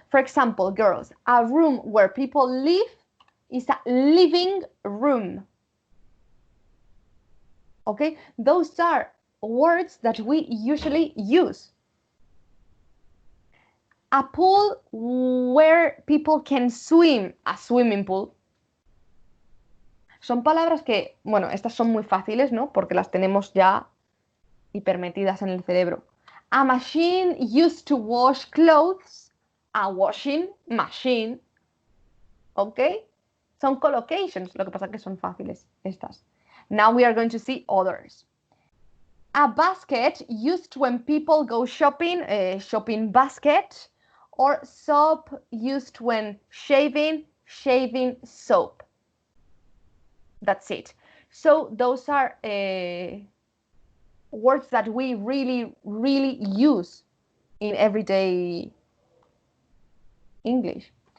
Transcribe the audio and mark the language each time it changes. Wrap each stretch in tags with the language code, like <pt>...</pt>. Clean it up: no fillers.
<en>For example, girls, a room where people live is a living room. Okay, those are words that we usually use. A pool where people can swim, a swimming pool.</en> <es>Son palabras que, bueno, estas son muy fáciles, ¿no? Porque las tenemos ya hipermetidas en el cerebro.</es> <en>A machine used to wash clothes, a washing machine. ¿Ok?</en> <es>Son collocations, lo que pasa es que son fáciles estas.</es> <en>Now we are going to see others. A basket used when people go shopping, a shopping basket, or soap used when shaving, shaving soap. That's it. So those are words that we really, really use in everyday English.</en>